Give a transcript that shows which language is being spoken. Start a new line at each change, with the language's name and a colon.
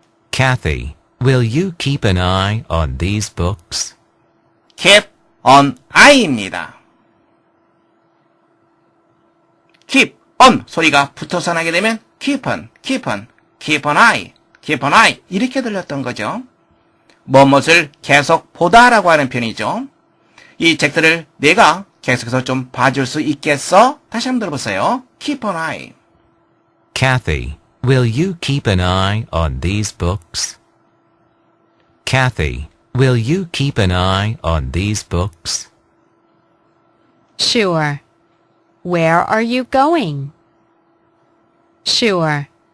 English: Kathy, will you keep an eye on these books? keep an eye입니다.
Korean: keep on 소리가 붙어서 나게 되면
English: keep on, keep on, keep an eye,
Korean: keep an eye 이렇게 들렸던 거죠. 무엇을 계속 보다라고 하는 표현이죠. 이 책들을 내가 계속해서 좀 봐줄 수 있겠어? 다시 한번 들어보세요.
English: keep an eye. Kathy, will you keep an eye on these books? Kathy, will you keep an eye on these books? Sure. Where are you going? Sure.